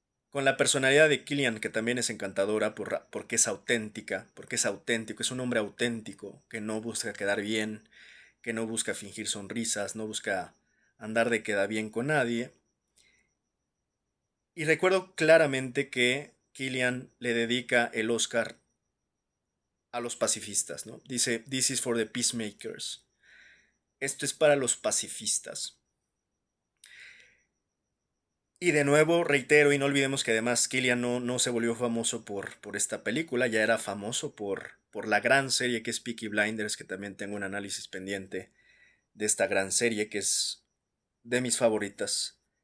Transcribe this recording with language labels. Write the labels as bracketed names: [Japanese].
[Spanish] Con la personalidad de Killian, que también es encantadora porque es auténtica, porque es auténtico, es un hombre auténtico, que no busca quedar bien, que no busca fingir sonrisas, no busca andar de queda bien con nadie. Y recuerdo claramente que Killian le dedica el Oscar a los pacifistas, ¿no? [English] Dice, This is for the peacemakers. [Spanish] Esto es para los pacifistas. Y de nuevo, reitero, y no olvidemos que además Killian no se volvió famoso por esta película, ya era famoso por la gran serie que es Peaky Blinders, que también tengo un análisis pendiente de esta gran serie, que es de mis favoritas.